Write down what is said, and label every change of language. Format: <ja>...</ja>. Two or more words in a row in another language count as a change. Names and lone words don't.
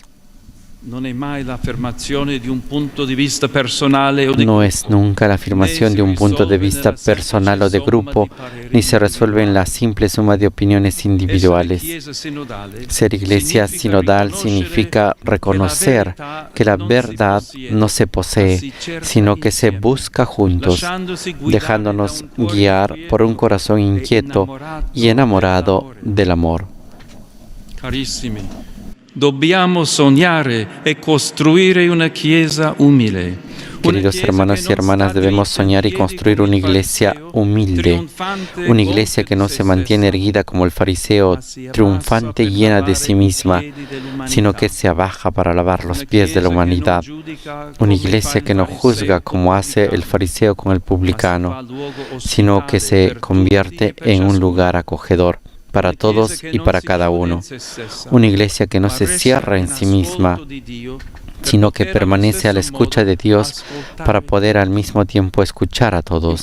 <es>No es nunca la afirmación de un punto de vista personal o de grupo, ni se resuelve en la simple suma de opiniones individuales. Ser iglesia sinodal significa reconocer que la verdad no se posee, sino que se busca juntos, dejándonos guiar por un corazón inquieto y enamorado del amor.</es> <it>Carissimi, dobbiamo sognare e costruire una chiesa umile.</it> <es>Queridos hermanos y hermanas, debemos soñar y construir una iglesia humilde, una iglesia que no se mantiene erguida como el fariseo, triunfante y llena de sí misma, sino que se abaja para lavar los pies de la humanidad, una iglesia que no juzga como hace el fariseo con el publicano, sino que se convierte en un lugar acogedor para todos y para cada uno, una iglesia que no se cierra en sí misma, sino que permanece a la escucha de Dios para poder al mismo tiempo escuchar a todos.</es>